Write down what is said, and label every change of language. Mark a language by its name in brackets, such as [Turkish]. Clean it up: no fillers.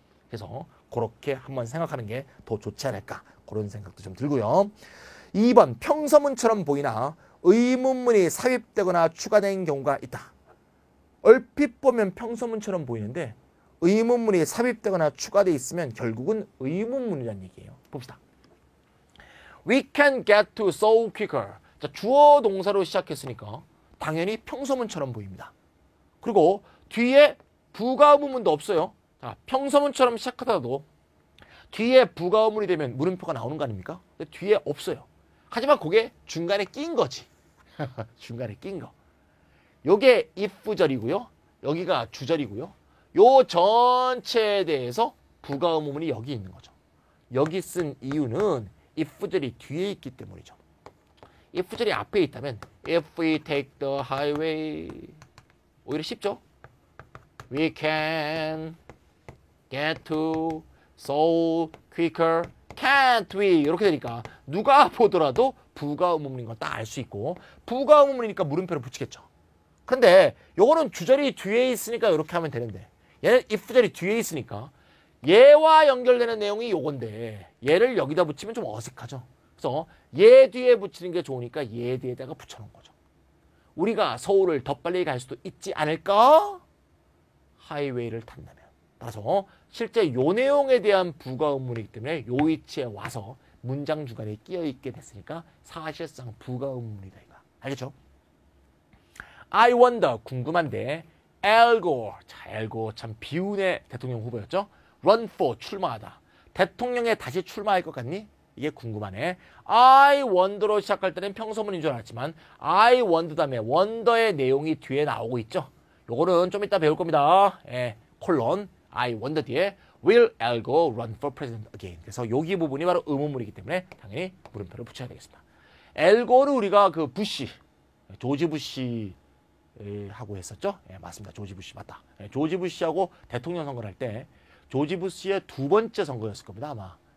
[Korean] 그래서 그렇게 한번 생각하는 게 더 좋지 않을까 그런 생각도 좀 들고요. 2번 평서문처럼 보이나 의문문이 삽입되거나 추가된 경우가 있다. 얼핏 보면 평서문처럼 보이는데 의문문이 삽입되거나 추가되어 있으면 결국은 의문문이라는 얘기예요. 봅시다. [English] We can get to Seoul quicker. [Korean] 자, 주어 동사로 시작했으니까 당연히 평서문처럼 보입니다. 그리고 뒤에 부가 의문문도 없어요. 자, 평서문처럼 시작하다가도 뒤에 부가 의문이 되면 물음표가 나오는 거 아닙니까? 근데 뒤에 없어요. 하지만 그게 중간에 낀 거지. 중간에 낀 거. 요게 if절이고요. 여기가 주절이고요. 요 전체에 대해서 부가 의문문이 여기 있는 거죠. 여기 쓴 이유는 if절이 뒤에 있기 때문이죠. if절이 앞에 있다면 [English] if we take the highway [Korean] 오히려 쉽죠. [English] We can get to Seoul quicker. Can't we? [Korean] 이렇게 되니까 누가 보더라도 부가 의문문인 건 딱 알 수 있고 부가 의문문이니까 물음표를 붙이겠죠. 근데 요거는 주절이 뒤에 있으니까 이렇게 하면 되는데 얘는 if절이 뒤에 있으니까 얘와 연결되는 내용이 요건데 얘를 여기다 붙이면 좀 어색하죠. 그래서 얘 뒤에 붙이는 게 좋으니까 얘 뒤에다가 붙여놓은 거죠. 우리가 서울을 더 빨리 갈 수도 있지 않을까? 하이웨이를 탄다면. 따라서 실제 요 내용에 대한 부가 의문이기 때문에 요 위치에 와서 문장 중간에 끼어 있게 됐으니까 사실상 부가 의문이다 이거. 알겠죠? [English] I wonder [Korean] 궁금한데 Al Gore, 자, Al Gore 참 비운의 대통령 후보였죠. run for 출마하다. 대통령에 다시 출마할 것 같니? 이게 궁금하네. [English] I wonder [Korean] 로 시작할 때는 평서문인 줄 알았지만 I wonder 다음에 wonder의 내용이 뒤에 나오고 있죠. 요거는 좀 이따 배울 겁니다. 콜론 [English] I wonder [Korean] 뒤에 [English] Will Al Gore run for president again? [Korean] 그래서 여기 부분이 바로 의문문이기 때문에 당연히 물음표를 붙여야 되겠습니다. 엘고는 우리가 그 부시, 조지 부시 하고 했었죠? 맞습니다. 조지 부시 맞다. 조지 부시하고 대통령 선거를 할 때 조지 부시의 두 번째 선거였을 겁니다. 아마.